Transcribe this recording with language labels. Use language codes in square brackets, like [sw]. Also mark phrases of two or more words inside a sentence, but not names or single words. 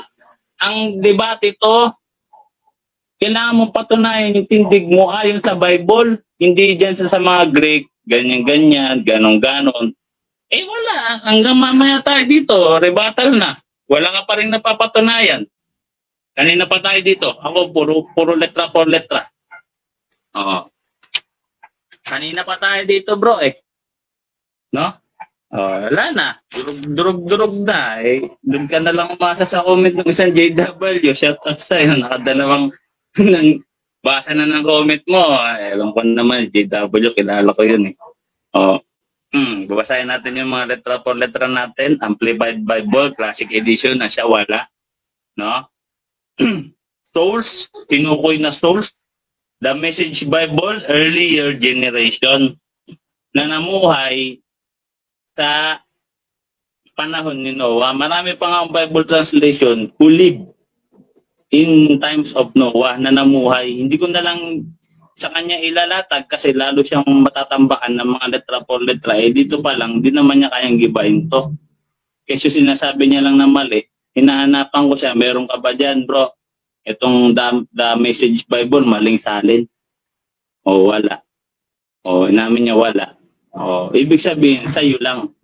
[tl] Ang debate ito, kailangan mo patunayan yung tindig mo ayon sa Bible. Hindi dyan sa mga Greek, ganyan-ganyan, ganon-ganon. Wala. Hanggang mamaya tayo dito, rebuttal na. Wala ka pa rin napapatunayan. Kanina pa tayo dito. Ako, puro [es] letra por letra. [tl] Kanina pa tayo dito, bro, No? Wala na. Durog na. Doon ka na lang umasa sa comment ng isang JW. Shoutout sa'yo. Nakadalawang basa na ng comment mo. Ewan ko naman, JW, kilala ko yun babasahin natin yung mga [es] letra por letra [tl] natin. Amplified Bible, Classic Edition, na siya wala. No? Souls, tinukoy na souls. [en] The Message Bible, earlier generation, [tl] na namuhay sa panahon ni Noah. Marami pa nga ang [en] Bible translation who lived in times of Noah [tl] na namuhay. Hindi ko na lang sa kanya ilalatag kasi lalo siyang matatambakan ng mga [es] letra por letra. [tl] Dito pa lang, di naman niya kayang gibahin to. Kasi sinasabi niya lang na mali, hinahanapan ko siya, meron ka ba dyan, bro? Itong the Message Bible, maling salin. Wala. Inamin niya wala. Ibig sabihin, sa'yo lang.